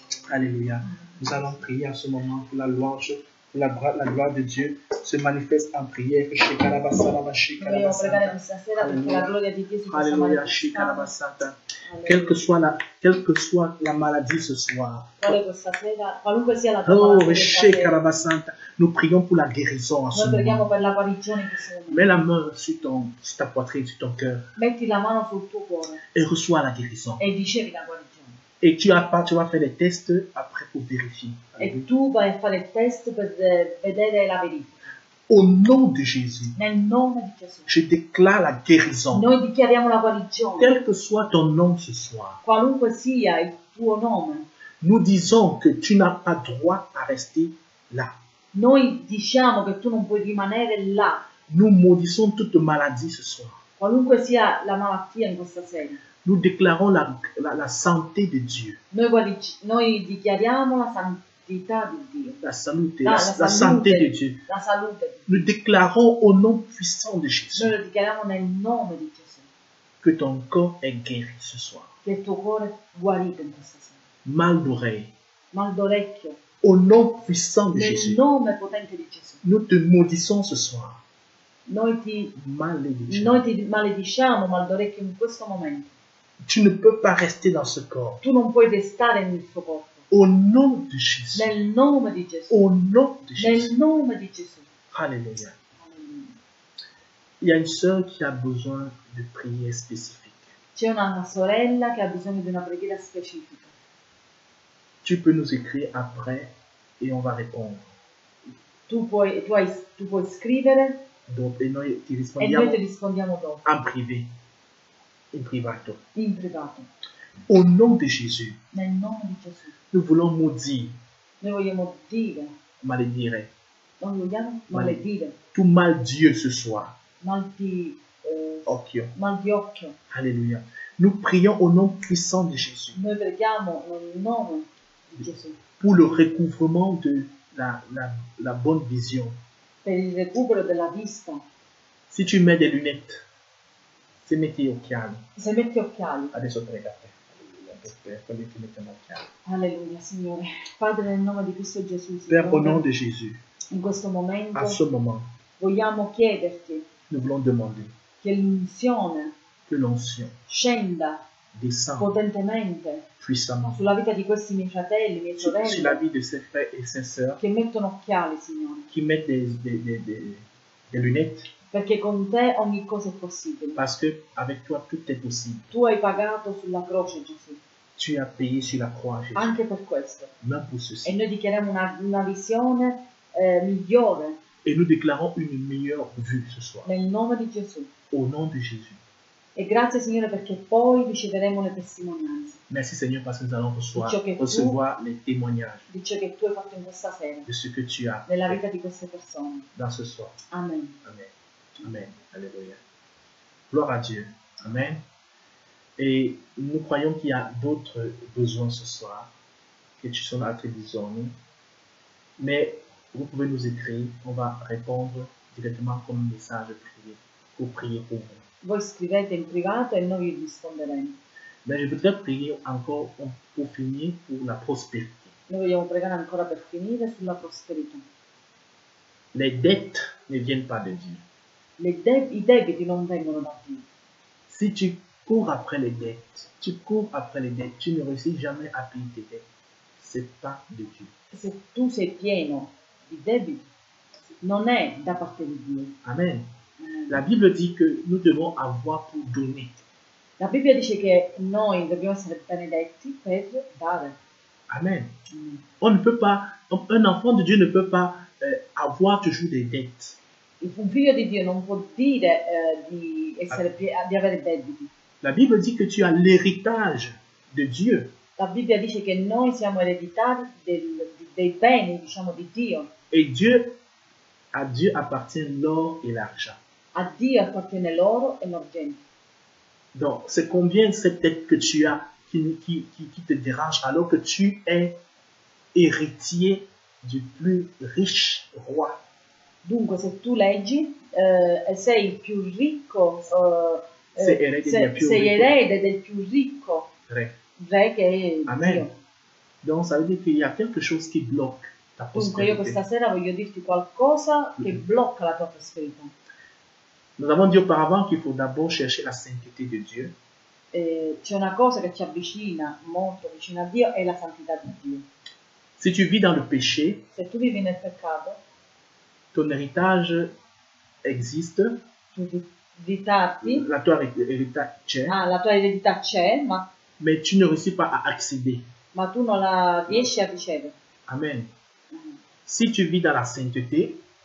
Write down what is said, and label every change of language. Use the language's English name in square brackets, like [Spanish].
[French] Alléluia. Nous allons prier en ce moment pour la louange. La gloire de Dieu se manifeste en prière. [Italian] Vogliamo pregare questa sera perché la gloria di Dio si possa manifestare. [French] Quelle que soit la maladie ce soir. [Italian] Qualunque sia la tua malattia, [French] nous prions pour la guérison en ce [Italian] noi preghiamo [French] moment. [Italian] per la guarigione in questo momento. [French] Mets la main sur ta poitrine, sur ton cœur [Italian] Metti la mano sul tuo cuore [French] et reçois la guérison. [Italian] e ricevi la guarigione. [French] Et tu vas faire des tests après pour vérifier. [Italian] E tu vai a fare il test per vedere la verifica. [French] Au nom de Jésus, [Italian] Nel nome di Gesù. [French] je déclare la guérison. [Italian] Noi dichiariamo la guarigione. [French] Quel que soit ton nom ce soir, [Italian] Qualunque sia il tuo nome, [French] nous disons que tu n'as pas droit à rester là. [Italian] noi diciamo che tu non puoi rimanere là. [French] Nous maudissons toute maladie ce soir. [Italian] Qualunque sia la malattia in questa sera. [French] Nous déclarons la santé de Dieu. [Italian] Noi dichiariamo la santità di Dio. [French] La santé, La santé de Dieu. [Italian] La salute. [French] Nous déclarons au nom puissant de Jésus [Italian] Noi lo dichiariamo nel nome di Gesù. [French] que ton corps est guéri ce soir. [Italian] Che il tuo cuore è guarito in questa sera. [French] Mal d'oreille, [Italian] Mal d'orecchio, [French] Au nom puissant de [Italian] Nel [French] Jésus, [Italian] nome potente di Gesù. [French] nous te maudissons ce soir. [Italian] Noi ti [French] Malédiction. [Italian] malediciamo, Maldorecchio, in questo momento. [French] Tu ne peux pas rester dans ce corps. [Italian] Tu non puoi restare nel suo corpo. [French] Au nom de Jésus. [Italian] Nel nome di Gesù. [French] Au nom de Jésus. [Italian] Nel nome di Gesù. [French] Alléluia. [Italian] Alleluia. [French] Il y a une sœur qui a besoin de prières spécifiques. [Italian] C'è una sorella che ha bisogno di una preghiera specifica. [French] Tu peux nous écrire après et on va répondre. [Italian] Tu puoi scrivere [French] Donc, et [Italian] noi ti e noi rispondiamo ti rispondiamo dopo, [French] en privé, [Italian] in privato. in privato. [French] Au nom de Jésus, [Italian] Nel nome di Gesù. [French] nous voulons maudire, [Italian] Noi vogliamo dire, [French] malédire, [Italian] non vogliamo maledire, [French] tout mal Dieu ce soir. [Italian] mal di Occhio. occhio. [French] Alléluia. Nous prions au nom puissant de Jésus [Italian] Noi preghiamo nel nome di Gesù [French] pour le recouvrement de la bonne vision. [Italian] per il recupero della vista. [French] Si tu mets des lunettes, [Italian] se metti gli occhiali, Se metti occhiali, adesso pregate. Per quelli che mettono occhiali. alleluia, Signore. Padre, nel nome di Cristo Gesù, [French] Père, au nom [Italian] Signore, [French] de Jésus, [Italian] in questo momento [French] à ce moment, [Italian] vogliamo chiederti [French] nous voulons demander [Italian] che l'unzione [French] que l'onction [Italian] scenda [French] descende [Italian] potentemente [French] puissamment [Italian] sulla vita di questi miei fratelli, miei [French] sur la [Italian] sorelle, [French] vie de ses frères et ses sœurs [Italian] che mettono occhiali, Signore, [French] qui mettent des lunettes, [Italian] perché con te ogni cosa è possibile. [French] parce que avec toi tout est possible. [Italian] Tu hai pagato sulla croce, Gesù, [French] Tu as payé sur la croix, Jésus, [Italian] anche per questo. [French] même pour [Italian] E [French] ceci. [Italian] noi dichiariamo una visione migliore [French] Et nous déclarons une meilleure vue ce soir, [Italian] nel nome di Gesù. [French] au nom de Jésus. [Italian] E grazie, Signore, perché poi riceveremo le testimonianze [French] Merci Seigneur parce que nous allons [Italian] Ciò che tu- [French] recevoir les témoignages [Italian] di ciò che tu hai fatto in questa sera, [French] de ce que tu as [Italian] nella [French] fait [Italian] vita di queste persone. [French] dans ce soir. Amen. Amen. Amen. Alléluia. Gloire à Dieu. Amen. Et nous croyons qu'il y a d'autres besoins ce soir, [Italian] che ci sono altri bisogni. [French] Mais vous pouvez nous écrire, on va répondre directement comme message privé, pour prier pour vous. [Italian] Voi scrivete in privato e noi vi risponderemo. [French] Mais je voudrais prier encore pour finir pour la prospérité. [Italian] Noi vogliamo pregare ancora per finire sulla prosperità. [French] Les dettes ne viennent pas de Dieu. [Italian] I debiti non vengono da Dio. [French] Si tu cours après les dettes, tu ne réussis jamais à payer tes dettes. C'est pas de Dieu. [Italian] Se tu sei pieno di debiti, non è da parte di Dio. Amen. [French] La Bible dit que nous devons avoir pour donner. [Italian] La Bibbia dice che noi dobbiamo essere benedetti per dare. Amen. [French] On ne peut pas, un enfant de Dieu ne peut pas avoir toujours des dettes. [Italian] Un figlio di Dio non può dire di avere debiti. [French] La Bible dit que tu as l'héritage de Dieu. [Italian] La Bibbia dice che noi siamo ereditari dei beni, diciamo, di Dio. [French] Et à Dieu appartient l'or et l'argent. [Italian] A Dio appartiene l'oro e l'argento. [French] Donc, c'est combien cette dette que tu as qui te dérange alors que tu es héritier du plus riche roi. [Italian] Dunque, se tu leggi, sei il più ricco, Sei erede del più ricco Re. re che è Amen. Dio. [French] Donc, ça veut dire qu'il y a quelque chose qui bloque ta [Italian] Dunque, io [French] prospérité. [Italian] questa sera voglio dirti qualcosa che blocca la tua prosperità. [French] Nous avons dit auparavant qu'il faut d'abord chercher la sainteté de Dieu. [Italian] C'è una cosa che ci avvicina molto vicino a Dio, è la santità di Dio. [French] Si tu vis dans le péché, [Italian] Se tu vivi nel peccato, [French] ton héritage existe, [Italian] tu ritardi, la tua héritage c'è, la tua eredità c'è, [French] mais tu ne réussis pas à accéder. [Italian] ma tu non la riesci a ricevere. Amen. [French] Si tu vis dans la sainteté,